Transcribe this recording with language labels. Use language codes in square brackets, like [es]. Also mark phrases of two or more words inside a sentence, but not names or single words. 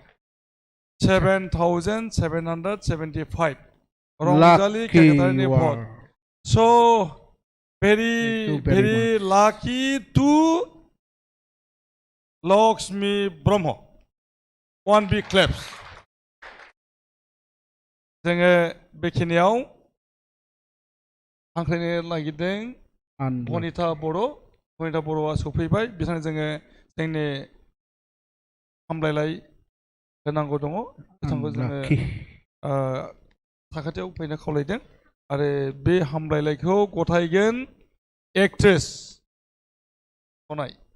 [en] 7,775 Rangjali Kakatari vote. So very lucky to Lakshmi Brahma. One big claps. [brx] जोङो बेखिनियाव हांख्रायनो नागिरदों बनिता बर'आ सफैबाय बिथांनो जोङो जोंनि हामलायलाय होनांगौ दङ बिथांखौ जोङो साखाथियाव फैनो खावलायदों आरो बे हामलायलायखौ गथायगोन एक्ट्रेस खनाय